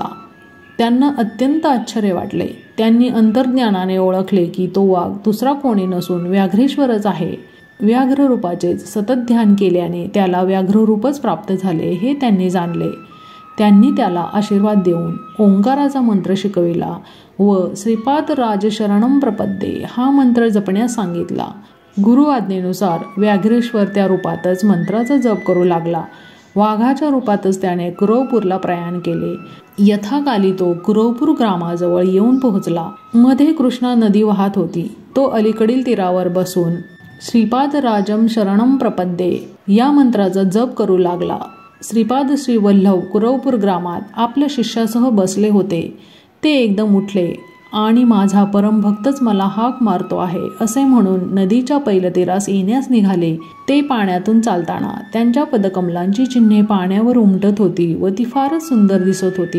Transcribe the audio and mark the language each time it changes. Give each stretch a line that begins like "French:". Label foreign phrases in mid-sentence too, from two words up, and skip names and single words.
Marathi: त्यांना अत्यंत आश्चर्य वाटले. त्यांनी अंतर्ज्ञानाने ओळखले की तो वाघ दुसरा कोणी नसून व्याघ्रेश्वरच आहे. व्याघ्र रूपाचेच सतत ध्यान केल्याने त्याला व्याघ्ररूपच प्राप्त झाले हे त्यांनी जाणले. त्यांनी त्याला आशीर्वाद देऊन ओंकाराचा मंत्र शिकविला व
Sanskrit: श्रीपाद राज शरणम प्रपद्ये
Marathi: हा मंत्र जपण्यास सांगितला. गुरु आज्ञेनुसार व्याघ्रेश्वर त्या रूपातच मंत्राचा जप करू लागला. वाघाच्या रूपातच त्याने कुरवपूरला प्रयाण केले. यथाकाली तो कुरवपूर ग्रामाजवळ येऊन पोहोचला. मध्ये कृष्णा नदी वाहत होती. तो अलीकडील तीरावर बसून
Sanskrit: श्रीपाद राजम शरणम प्रपद्ये
Marathi: या मंत्राचा जप करू लागला. श्रीपाद श्री वल्लभ कुरवपूर ग्रामात आपल्या शिष्यासह बसले होते. ते एकदम उठले आणि माझा परमभक्तच मला हाक मारतो आहे असे म्हणून नदीच्या पैलतीरास येण्यास निघाले. ते पाण्यातून चालताना त्यांच्या पदकमलांची चिन्हे पाण्यावर उमटत होती व ती फारच सुंदर दिसत होती.